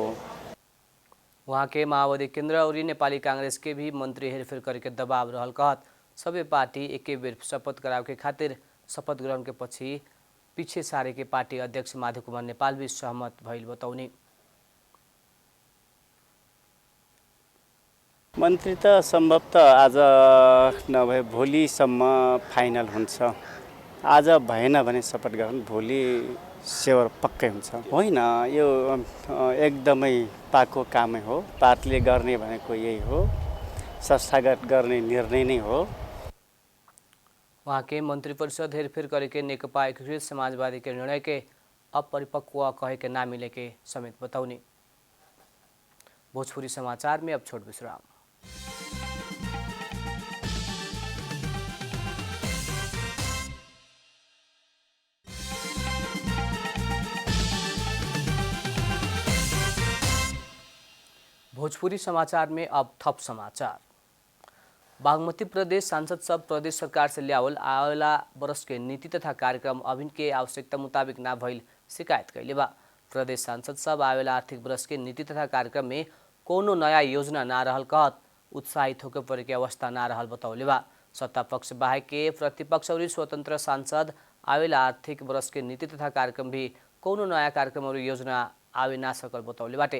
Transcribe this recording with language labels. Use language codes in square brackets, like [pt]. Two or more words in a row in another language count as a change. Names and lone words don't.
[bho] वहाँ के माओवादी केंद्र और नेपाली कांग्रेस के भी मंत्री हेरफेर करके दबाव रहल कहत सबै पार्टी एके बेर शपथ कराव के खातिर शपथ ग्रहण के पछि पीछे सारे के पार्टी अध्यक्ष माधव कुमार नेपाल भी सहमत भइल बताउने। [ne] मन्त्री त सम्भवतः आज नभए भोलिसम्म फाइनल हुन्छ। आज भएन भने शपथ ग्रहण भोलि सेवर पक्कै हुन्छ। होइन, यो एकदमै पाको कामै हो। पार्टीले गर्ने भनेको यही हो, संस्थागत गर्ने निर्णय नै हो। [bho] वहाँ के मंत्री परिषद हेरफेर करके नेकपा एकीकृत समाजवादी के निर्णय के अपरिपक्व कहे के ना मिले के समेत बताउने। भोजपुरी समाचार में अब छोट विश्राम। भोजपुरी समाचार में अब थप समाचार। बागमती प्रदेश सांसद सब प्रदेश सरकार से लियावल आवेला बरस के नीति तथा कार्यक्रम अभिन के आवश्यकता मुताबिक ना भइल शिकायत कैले बा। प्रदेश सांसद सब आवेला आर्थिक वर्ष के नीति तथा कार्यक्रम में कोनो नया योजना ना रहल कहत उत्साहित होकर परे के अवस्था ना रहल बतौले बा। सत्ता पक्ष बाहेक के प्रतिपक्ष और स्वतंत्र सांसद आवेला आर्थिक वर्ष के नीति तथा कार्यक्रम भी कोनो नया कार्यक्रम और योजना आवे ना सकल बतौले बाटे।